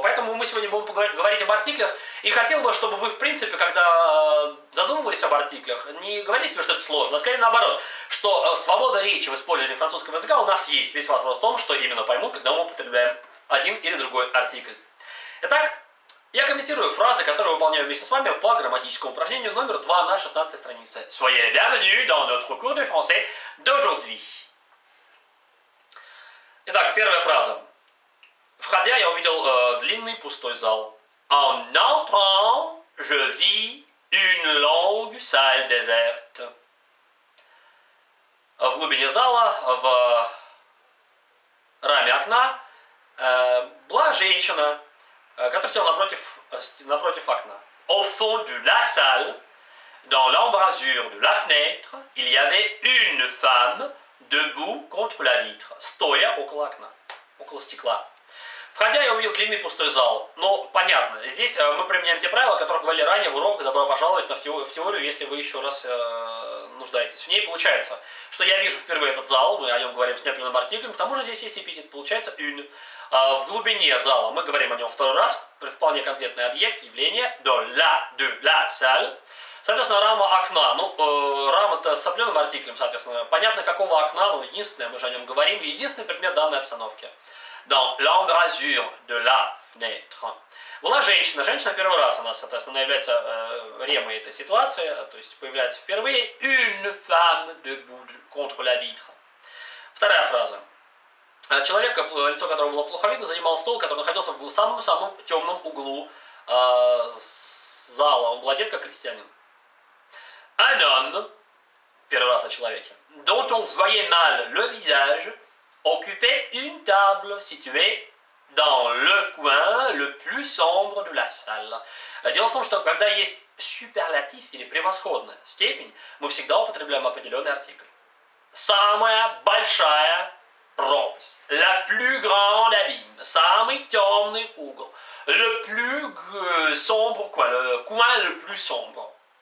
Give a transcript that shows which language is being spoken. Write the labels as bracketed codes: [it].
[ru] Поэтому мы сегодня будем говорить об артиклях. И хотел бы, чтобы вы, в принципе, когда задумывались об артиклях, не говорили себе, что это сложно, а скорее наоборот, что свобода речи в использовании французского языка у нас есть. Весь вопрос в том, что именно поймут, когда мы употребляем один или другой артикль. Итак, я комментирую фразы, которые выполняю вместе с вами по грамматическому упражнению номер 2 на 16 странице. [fr] Soyez bienvenus dans notre cours de français d'aujourd'hui. [ru] Итак, первая фраза. Входя, я увидел длинный пустой зал. [fr] En entrant, je vis une longue salle déserte. [ru] В глубине зала, в раме окна, была женщина, который сидел напротив окна. [fr] Au fond de la salle, dans l'embrasure de la fenêtre, il y avait une femme debout contre la vitre, [ru] стоя около окна, около стекла. Входя, я увидел длинный пустой зал. Ну, понятно, здесь мы применяем те правила, о которых говорили ранее в уроках. Добро пожаловать в теорию, если вы еще раз нуждаетесь в ней. Получается, что я вижу впервые этот зал, мы о нем говорим с неопределенным артиклем, к тому же здесь есть эпитет, получается une. В глубине зала мы говорим о нем второй раз, вполне конкретный объект, явление, [fr] de la salle. [ru] Соответственно, рама окна. Ну, рама-то с определенным артиклем, соответственно. Понятно, какого окна, но единственное, мы же о нем говорим, единственный предмет данной обстановки. [fr] Dans l'embrasure de la fenêtre. [ru] Была женщина. Женщина первый раз, она, соответственно, является ремой этой ситуации, то есть появляется впервые. [fr] Une femme debout contre la vitre. [ru] Вторая фраза. Человек, лицо которого было плохо видно, занимал стол, который находился в самом-самом темном углу зала. Он был одет как крестьянин. [fr] Un homme, [ru] первый раз о человеке, [fr] dont on voyait mal le visage, occupait une table située dans le coin le plus sombre de la salle. [ru] Дело в том, что когда есть суперлатив или превосходная степень, мы всегда употребляем определенный артикль. Самая большая пропасть, [fr] la plus grande abîme, [ru] самый темный угол, [fr] le plus sombre coin, le coin le plus sombre.